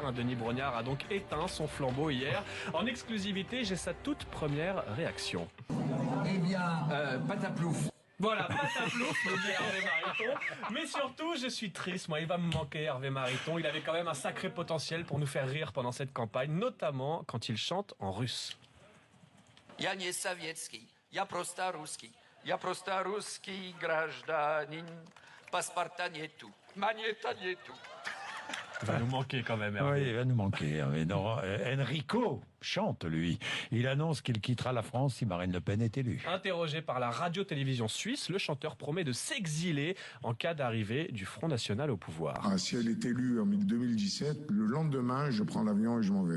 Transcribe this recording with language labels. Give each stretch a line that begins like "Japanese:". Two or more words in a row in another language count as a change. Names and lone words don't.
French: Un Denis Brognard a donc éteint son flambeau hier. En exclusivité, j'ai sa toute première réaction. Eh bien, pataplouf. Voilà, pataplouf, me dit Hervé Mariton. Mais surtout, je suis triste. Moi, il va me manquer, Hervé Mariton. Il avait quand même un sacré potentiel pour nous faire rire pendant cette campagne, notamment quand il chante en russe.
Russian: Я не советский, я просто русский гражданин. Паспорта нету, монета нету.
French: Il va nous manquer quand même, Hervé. Oui, il va nous manquer, Hervé. Non, Enrico chante, lui. Il annonce qu'il quittera la France si Marine Le Pen est élue. Interrogé par la radio-télévision suisse, le chanteur promet de s'exiler en cas d'arrivée du Front National au pouvoir. Si elle est élue en 2017, le lendemain, je prends l'avion et je m'en vais.